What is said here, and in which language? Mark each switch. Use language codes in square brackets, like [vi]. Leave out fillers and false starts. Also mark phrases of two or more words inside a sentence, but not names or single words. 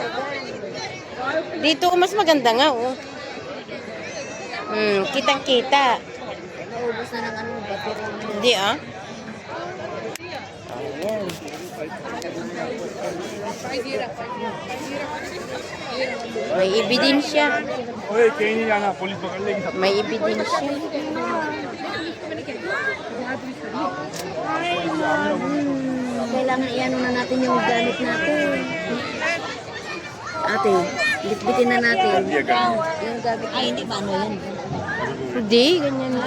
[tl] Dito, mas maganda nga, oh. Kitang-kita. Naubos na ng ano, battery. Hindi, ah. Ayan. May ebidensya. [hi] ओए कहीं नहीं जाना पुलिस पकड़ लेगी सब [tl] May ebidensya. Kailangan iano na natin yung gamit natin. Ate, bitbitin na natin. Yung gamit. Ay, hindi ba ano yan? Hindi, ganyan lang.